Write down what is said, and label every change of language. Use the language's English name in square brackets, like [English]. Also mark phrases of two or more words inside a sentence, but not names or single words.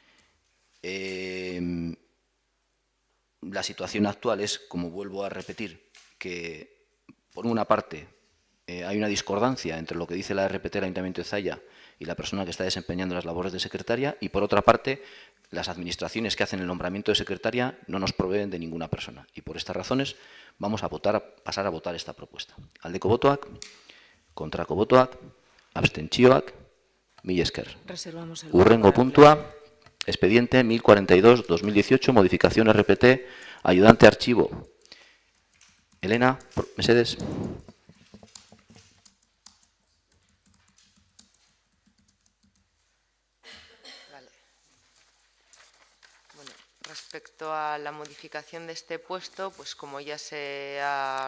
[Spanish] La situación actual es, como vuelvo a repetir, que por una parte hay una discordancia entre lo que dice la RPT del Ayuntamiento de Zalla y la persona que está desempeñando las labores de secretaria, y por otra parte, las administraciones que hacen el nombramiento de secretaria no nos proveen de ninguna persona. Y por estas razones vamos a pasar a votar esta propuesta. [Basque] Aldeko botoak, kontrako botoak, abstentzioak, mila esker. [Spanish] Reservamos el voto [Basque] Hurrengo [Spanish] para el puntua, expediente 1042-2018, modificación RPT, ayudante archivo. [Basque] Elena, mesedes. [Spanish] Respecto a la modificación de este puesto, pues como ya se ha